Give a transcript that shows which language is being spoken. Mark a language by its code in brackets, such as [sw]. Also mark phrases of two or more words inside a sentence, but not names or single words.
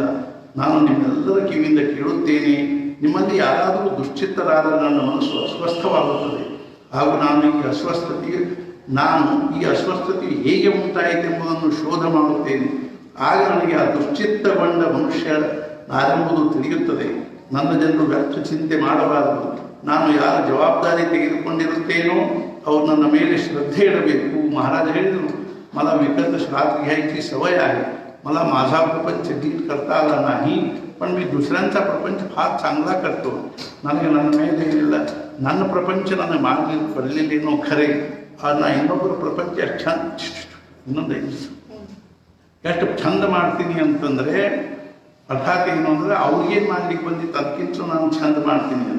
[kn] ನಾನು ನಿಮ್ಮೆಲ್ಲರ ಕಿವಿಯಿಂದ ಕೇಳುತ್ತೇನೆ, ನಿಮ್ಮಲ್ಲಿ ಯಾರಾದರೂ ದುಶ್ಚಿತ್ತರಾದರೆ ನನ್ನ ಮನಸ್ಸು ಅಸ್ವಸ್ಥವಾಗುತ್ತದೆ ಹಾಗೂ ನಾನು ಈ ಅಸ್ವಸ್ಥತೆಯು ಹೇಗೆ ಉಂಟಾಯಿತೆಂಬುದನ್ನು ಶೋಧ ಮಾಡುತ್ತೇನೆ. ಆಗ ನನಗೆ ಆ ದುಶ್ಚಿತ್ತಗೊಂಡ ಮನುಷ್ಯ ನಾನೆಂಬುದು ತಿಳಿಯುತ್ತದೆ. ನನ್ನ ಜನರು ವ್ಯರ್ಥ ಚಿಂತೆ ಮಾಡಬಾರದು. ನಾನು ಯಾರ ಜವಾಬ್ದಾರಿ ತೆಗೆದುಕೊಂಡಿರುತ್ತೇನೋ ಅವರು ನನ್ನ ಮೇಲೆ ಶ್ರದ್ಧೆ ಇಡಬೇಕು. महाराज ಹೇಳಿದರು, [mr] मला विकत श्राद्ध घ्यायची सवय आहे. मला माझा प्रपंच नीट करता आला नाही, पण मी दुसऱ्यांचा प्रपंच फार चांगला करतो. [kn] ನನಗೆ ನನ್ನ ಮೇಲೆ ಏನಿಲ್ಲ, ನನ್ನ ಪ್ರಪಂಚ ನನಗೆ ಮಾಡಲಿಕ್ಕೆ ಬರಲಿಲ್ಲೇನೋ ಖರೆ, ನಾ ಇನ್ನೊಬ್ಬರ ಪ್ರಪಂಚ ಎಷ್ಟು ಚಂದ ಮಾಡ್ತೀನಿ ಅಂತಂದರೆ ಅರ್ಥಾತ್ ಏನು ಅಂದರೆ ಅವ್ರಿಗೇನು ಮಾಡ್ಲಿಕ್ಕೆ ಬಂದಿತ್ತು ಅದಕ್ಕಿಂತ ನಾನು ಚಂದ ಮಾಡ್ತೀನಿ ಅಂತ.